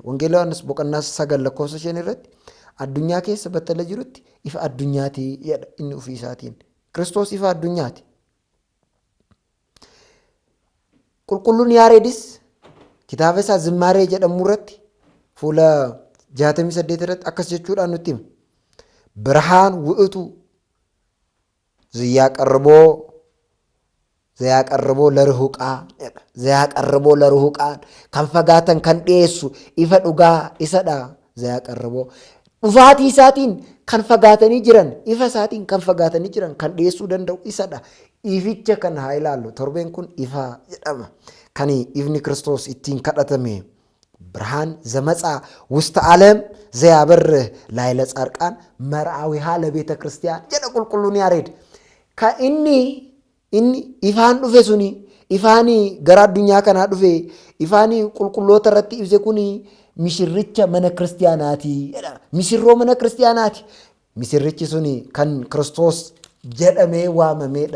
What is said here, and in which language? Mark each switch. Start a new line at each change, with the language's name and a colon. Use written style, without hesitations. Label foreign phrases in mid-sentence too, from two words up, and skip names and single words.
Oromo: Wangeela Yohaannis boqonnaa 9:5 irratti addunyaa keessa battala jirutti ifa addunyaati jedha inni ofii isaatiin. Kiristoos ifa addunyaati. Qulqulluun Yaareedis kitaaba isaa Zimmaaree jedhamu irratti fuula 68 irratti akkas jechuudhaan nutti hima.
Geez: ብርሃን ውእቱ ዘያቀርቦ ለርሁቃን
Oromo: kan fagaatan kan dhiyeessu ifa dhugaa isadha. Zayaqarraboo dhufaatii isaatiin kan fagaatanii jiran ifa isaatiin kan fagaatanii jiran kan dhiyeessuu danda'u isadha. Ificha kan haa ilaallu. Torbeen kun ifa jedhama. Kan ifni Kiristoos ittiin kadhatame
Geez: ብርሃን ዘመጻ ውስተ ዓለም ዘያበርህ ላዕለ ጻድቃን መርአዊሃ ለቤተ ክርስቲያን
Oromo: jedha qulqulluun Yaareed. Ka inni ifaan dhufe suni ifaani gara addunyaa kanaa dhufe ifaani qulqulloota irratti ibse kuni mishirricha mana kiristiyaanaati jedha. Mishirroo mana kiristiyaanaati. Mishirrichi suni kan Kiristoos jedhamee waamameedha.